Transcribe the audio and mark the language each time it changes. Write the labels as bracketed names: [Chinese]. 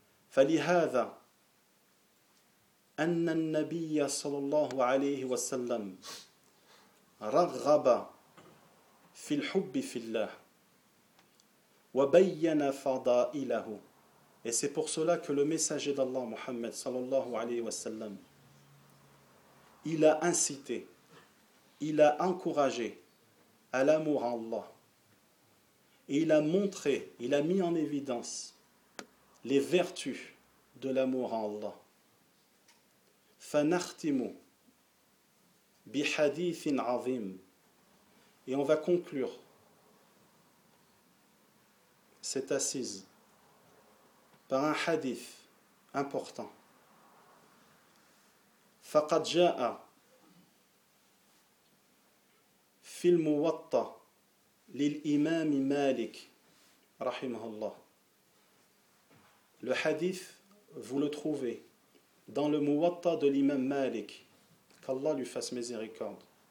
[Arabic] فلهذا أن النبي صلى الله عليه وسلم رغب في الحب في الله وبين فضائله. [French] Et c'est pour cela que le messager d'Allah Muhammad صلى الله عليه وسلم il a incité, il a encouragé à l'amour en Allah et il a montré, il a mis en évidence les vertus de l'amour en Allah. [Arabic] فنختم بحديث عظيم. [French] Et on va conclure cette assise par un hadith important. [Arabic] فقد جاء في الموطأ للإمام مالك رحمه الله. [French] Le hadith, vous le trouvez dans le Muwatta de l'imam Malik, qu'Allah lui fasse miséricorde.